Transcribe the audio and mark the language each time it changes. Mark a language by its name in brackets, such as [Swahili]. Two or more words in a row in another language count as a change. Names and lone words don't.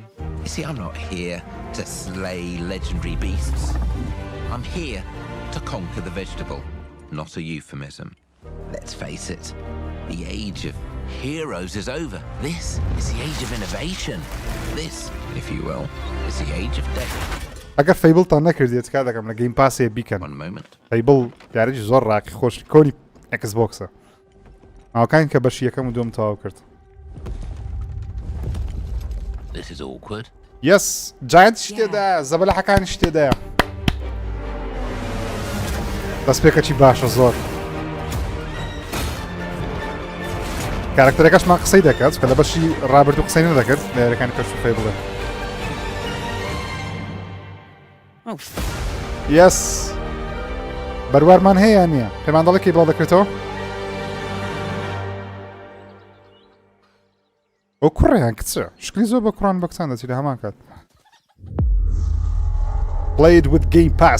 [English] You see, I'm not here to slay legendary beasts. I'm here to conquer the vegetable, not a euphemism. Let's face it, the age of heroes is over. This is the age of innovation. This, if you will, is the age of death. [Central Kurdish] ئەگەر فەیبڵتان نەکردێت کا دەکەم لە گەیم پاسێ بیکەن [English] One moment. [Central Kurdish] فەیبڵ یاریی زۆر ڕاقی خۆش کۆنی ئەکسبۆکسە ئاوکان کە بەشی یەکەم و دوم تەواو کرد. [English] This is awkward. [Central Kurdish] یەس جایەت شتێدا زەبەلەحەکانی شتێدایە دەستپێکەکی باشە زۆر کارکتەرەکەشمان قسەی دەکات کە لە بەشی ڕابرد و قسەی نەدەکرد لە یاریەکانی پێش و فەیبڵێ یەس بەروارمان هەیە نییە پێمان دەڵێ کەی بڵاو دەکرێتەوە ئەو کوڕیان کچە شکلی زۆر بە کوڕان بە کچان دەچی لە هەمان کات [English] Played with Game Pass.